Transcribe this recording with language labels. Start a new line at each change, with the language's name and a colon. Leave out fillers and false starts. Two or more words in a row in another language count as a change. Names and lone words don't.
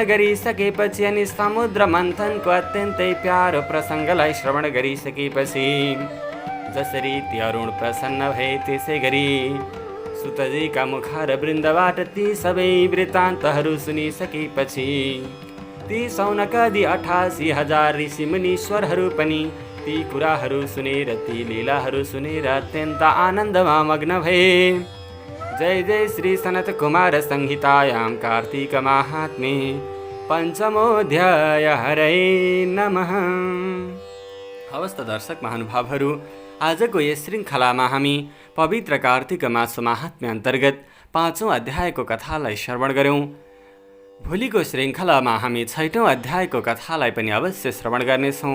Nepali: गरिसकेपछि अनि समुद्र मन्थनको अत्यन्तै प्यारो प्रसङ्गलाई श्रवण गरिसकेपछि जसरी ती अरुण प्रसन्न भए त्यसै गरी सुतजीका मुखार वृन्दबाट ती सबै वृत्तान्तहरू सुनिसकेपछि ती सौनकादि 88,000 ऋषि मुनीश्वरहरू पनि ती कुराहरू सुनेर ती लीलाहरू सुनेर अत्यन्त आनन्दमा मग्न भए।
Sanskrit: जय जय श्री सनत कुमार संहितायां कार्तिक माहात्म्ये पञ्चमोऽध्याय। हरे नमः।
Nepali: हवस् त दर्शक महानुभावहरू, आजको यस श्रृङ्खलामा हामी पवित्र कार्तिक मास माहात्म्य अन्तर्गत 5औं अध्यायको कथालाई श्रवण गऱ्यौँ। भोलिको श्रृङ्खलामा हामी 6औं अध्यायको कथालाई पनि अवश्य श्रवण गर्नेछौँ।